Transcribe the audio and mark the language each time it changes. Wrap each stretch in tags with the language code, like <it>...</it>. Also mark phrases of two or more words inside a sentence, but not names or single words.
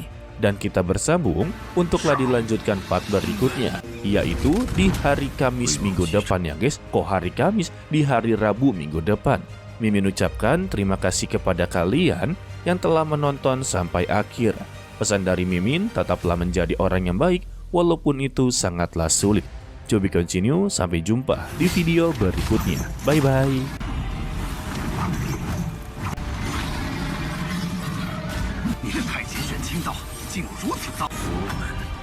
<id>Dan kita bersambung untuklah dilanjutkan part berikutnya, yaitu di hari Kamis minggu depan ya, guys. Kok hari Kamis? Di hari Rabu minggu depan. Mimin ucapkan terima kasih kepada kalian yang telah menonton sampai akhir. Pesan dari Mimin, tetaplah menjadi orang yang baik walaupun itu sangatlah sulit.</id> <en>To be continue,</en> <id>sampai jumpa di video berikutnya. Bye-bye.</id> <zh>你的太极玄清道竟有如此造诣，</zh>